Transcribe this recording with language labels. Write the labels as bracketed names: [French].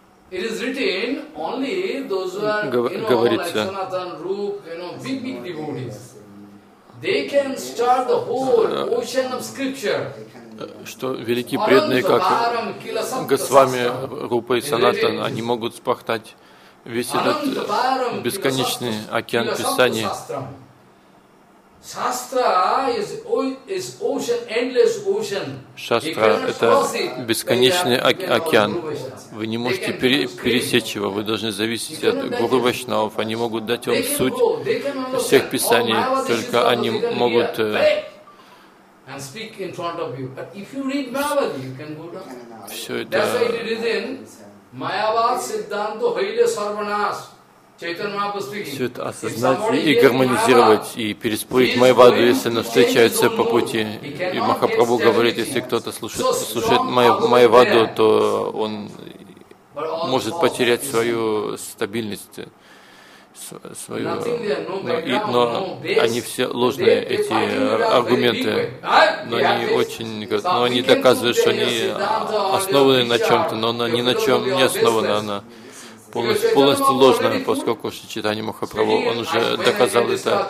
[English] it is written only those who are, you know, like Sanatan Roop, you know, big, big devotees. They can start the whole ocean of scripture. [Russian] Что великие преданные, как Госвами, Рупа и Санатан, они могут спахтать весь этот бесконечный океан Писания. [English] Shastra is ocean, endless ocean. [Russian] Shastra – это бесконечный океан. Вы не можете пересечь его, вы должны зависеть от Гуру Вайшнавов. Они могут дать вам суть всех писаний, только они могут [English] and speak in front of you. But if you read Mayavadi, you can go down. So that's why it is written, [Bangla] Mayavad Siddhanto Haile Sarvanas. [Russian] Все это осознать и гармонизировать, и переспоить Майяваду, если она встречается по пути. И Махапрабху говорит, если кто-то слушает Майяваду, то он может потерять свою стабильность, свою, но они все ложные, эти аргументы, но они очень, но они доказывают, что они основаны на чем-то, но она ни на чем не основана, она полностью ложная, поскольку Шри Чайтанья Махапрабху, он уже доказал это.